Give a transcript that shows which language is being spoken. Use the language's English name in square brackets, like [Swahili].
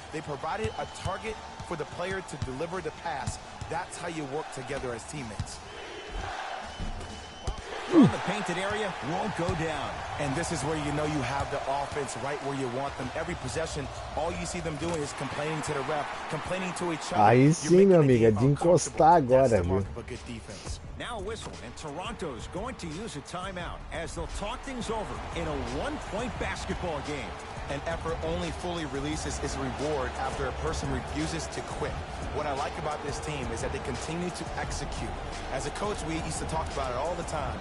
[English] They provided a target for the player to deliver the pass. That's how you work together as teammates. From the painted area, won't go down. And this is where you know you have the offense right where you want them. Every possession, all you see them doing is complaining to the ref, complaining to each other. [Portuguese] Aí sim, meu amigo, é de encostar agora, viu? [English] Now a whistle, and Toronto's going to use a timeout as they'll talk things over in a one-point basketball game. An effort only fully releases its reward after a person refuses to quit. What I like about this team is that they continue to execute. As a coach, we used to talk about it all the time.